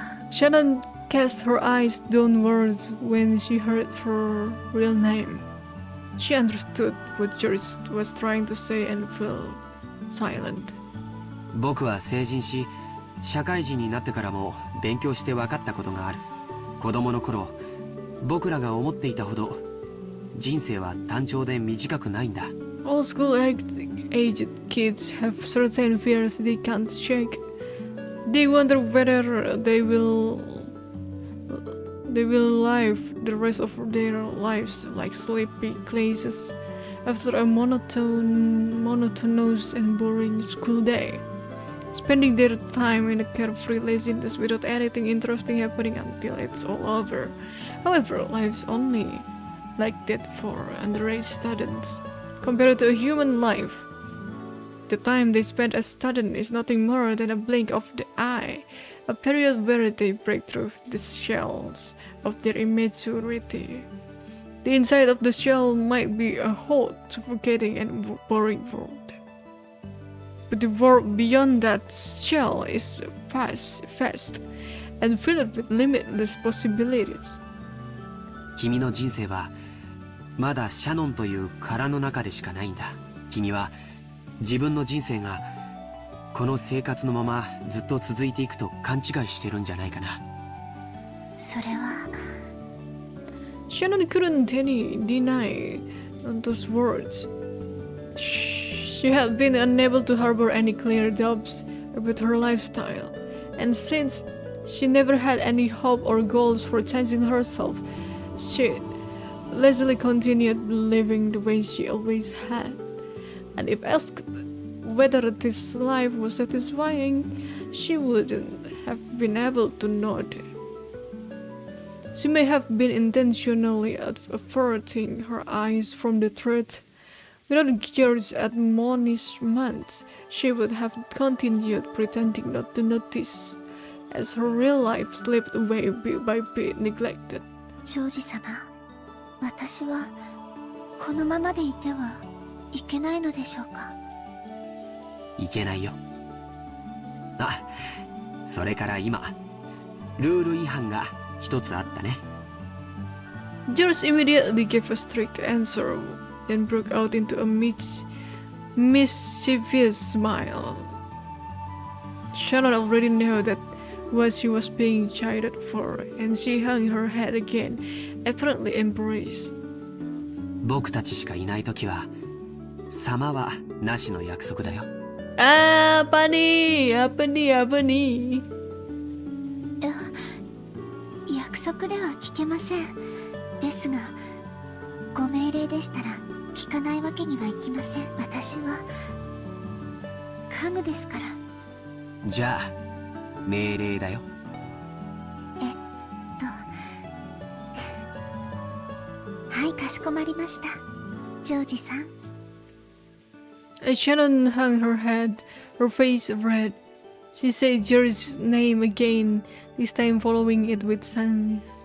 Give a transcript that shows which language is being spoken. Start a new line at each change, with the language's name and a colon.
English: Shannon cast her eyes downwards when she heard her real name. She understood what George was trying to say and fell silent.
Japanese: 僕は成人し社会人になってからも勉強して分かったことがある。子供の頃僕らが思っていたほど人生は単調で短くないんだ。
English: All school-aged kids have certain fears they can't shake. They wonder whether they will live the rest of their lives like sleepy classes after a monotonous and boring school day, spending their time in a carefree laziness without anything interesting happening until it's all over. However, life's only like that for underage students. Compared to a human life, the time they spend as students is nothing more than a blink of the eye, a period where they break through the shells of their immaturity. The inside of the shell might be a hot, suffocating and boring world. But the world beyond that shell is vast and filled with limitless possibilities.
Japanese: 君の人生はまだシャノンという殻の中でしかないんだ。君は自分の人生がこの生活のままずっと続いていくと勘違いしてるんじゃないかな。それは
English: Shannon couldn't deny those words. She had been unable to harbor any clear doubts about her lifestyle, and since she never had any hope or goals for changing herself, she lazily continued living the way she always had. And if asked whether this life was satisfying, she wouldn't have been able to nod. She may have been intentionally averting her eyes from the truth. Without George's admonishments, she would have continued pretending not to notice as her real life slipped away bit by bit, neglected.
Japanese: ジョージ様、私はこのままでいてはいけないのでしょうか。いけないよ。あ、それから今ルール違反が一つあったね。
English: George immediately gave a strict answer, then broke out into a mischievous smile. Shannon already knew that what she was being chided for, and she hung her head again, apparently embraced.
Japanese: 僕たちしかいないときは様はなしの約束だよ。
Indonesian: Apa nih? Apa nih?
Japanese: 約束では聞けません。ですが、ご命令でしたら聞かないわけにはいきません。私は家具ですから。じゃあ命令だよ。はい、かしこまりました。ジョージさん。
English: As Shannon hung her head, her face red, she said George's name again, this time following it with sang.